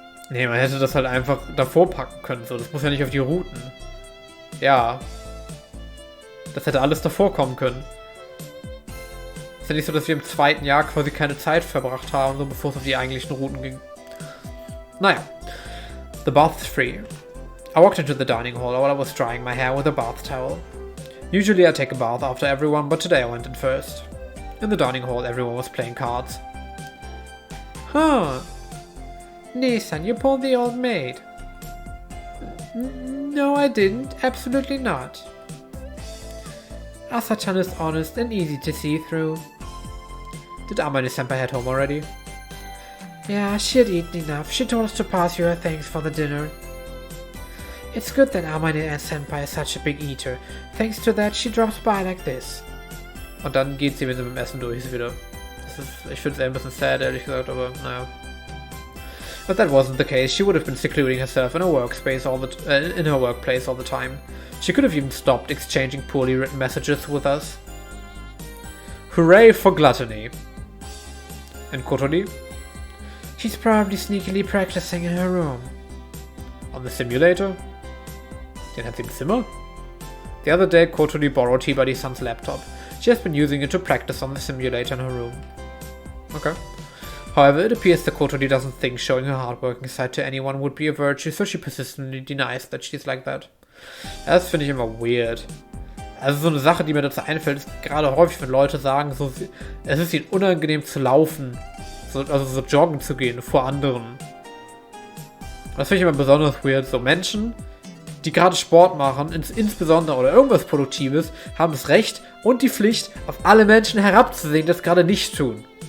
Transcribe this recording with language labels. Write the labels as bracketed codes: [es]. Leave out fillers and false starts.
[de] Nee, man hätte das halt einfach davor packen können, so. Das muss ja nicht auf die Routen. Ja. Das hätte alles davor kommen können. Ist ja nicht so, dass wir im 2. Jahr quasi keine Zeit verbracht haben, so bevor es auf die eigentlichen Routen ging. [en] Naja. The bath is free. I walked into the dining hall while I was drying my hair with a bath towel. Usually I take a bath after everyone, but today I went in first. In the dining hall everyone was playing cards. Huh. Nissan, you pulled the old maid. No, I didn't. Absolutely not. Asa-chan is honest and easy to see through. Did Amane-senpai head home already? Yeah, she had eaten enough. She told us to pass you her thanks for the dinner. It's good that Amane-senpai is such a big eater. Thanks to that, she drops by like this. [de] Und dann geht sie, wenn sie mit dem Essen durch ist, wieder. Ich finde es eher ein bisschen sad, ehrlich gesagt, aber naja. [en] But that wasn't the case. She would have been secluding herself in her workspace in her workplace all the time. She could have even stopped exchanging poorly written messages with us. Hooray for gluttony. And Kotori? She's probably sneakily practicing in her room. On the simulator? [de] Den hat sie im Zimmer? [en] The other day, Kotori borrowed T-Buddy-san's laptop. She has been using it to practice on the simulator in her room. Okay. However, it appears that Kotori doesn't think showing her hardworking side to anyone would be a virtue, so she persistently denies that she's like that. [de] Das finde ich immer weird. Also so eine Sache, die mir dazu einfällt, ist gerade häufig, wenn Leute sagen, so, es ist ihnen unangenehm zu laufen, also so joggen zu gehen vor anderen. Das finde ich immer besonders weird. So Menschen, die gerade Sport machen, insbesondere oder irgendwas Produktives, haben das Recht und die Pflicht, auf alle Menschen herabzusehen, die das gerade nicht tun.